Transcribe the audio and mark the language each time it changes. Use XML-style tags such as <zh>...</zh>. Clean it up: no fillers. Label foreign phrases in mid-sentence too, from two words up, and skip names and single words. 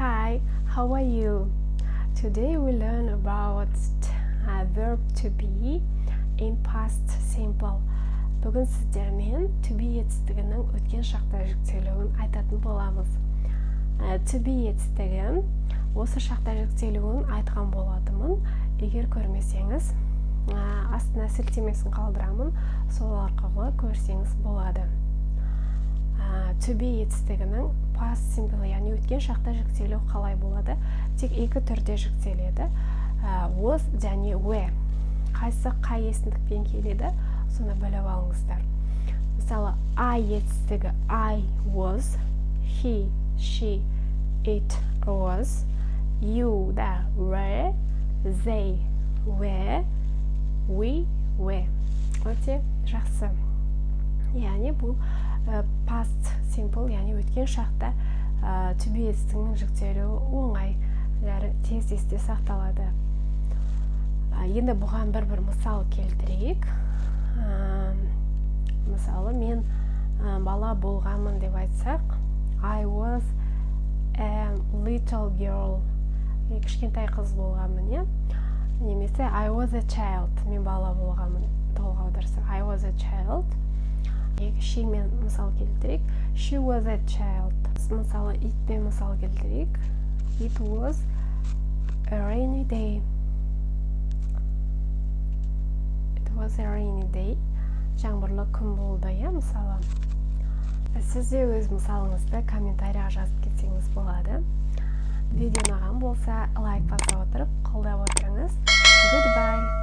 <en>Hi, how are you? Today we learn about verb to be in past simple.</en> <kk>Бүгін сіздермен</kk> <en>to be</en> <kk>етістігінің өткен шақта жүктелуін айтатын боламыз.</kk> <en>To be</en> <kk>етістігі осы шақта жүктелуін айтқан болатымын. Егер көрмесеңіз, астына сілтемесін қалдырамын, сол арқылы көрсеңіз болады.</kk> <en>To be</en> <kk>етістігінің</kk> <en>past simple,</en> <kk>яғни өткен шақта жүктелу қалай болады? Тек екі түрде жүктеледі.</kk> <en>Was және were.</en> <kk>Қайсы қай есімдікпен келеді? Соны біліп алыңыздар. Мысалы,</kk> <en>I етістігі I was, he, she, it was, you да were, they were, we were.</en> <kk>Өте жақсы. Яғни бұл</kk> <en>past simple,</en> <kk>яғни өткен шақта</kk> <en>to be</en> <kk>етістігінің жүктелуі оңай әрі тез есте сақталады. Енді бұған бір мысал келтірейік. Мысалы, мен бала болғанмын деп айтсақ,</kk> <en>I was a little girl.</en> <kk>Кішкентай қыз болғанмын, немесе</kk> <en>I was a child.</en> <kk>Мен бала болғанмын. Толық аударсақ,</kk> <en>I was a child.</en> <kk>She мен мысал келтірейік.</kk> <en>She was a child.</en> <kk>Мысалы, it пен мысал келтірейік.</kk> <en>It was a rainy day. It was a rainy day.</en> <kk>Жаңбырлы күн болды, мысалы. Сіз де өз мысалыңызды комментарияға жазып кетсеңіз болады. Видео ұнаған болса, лайк басып отырып, қолдап отырыңыз.</kk> <en>Goodbye.</en>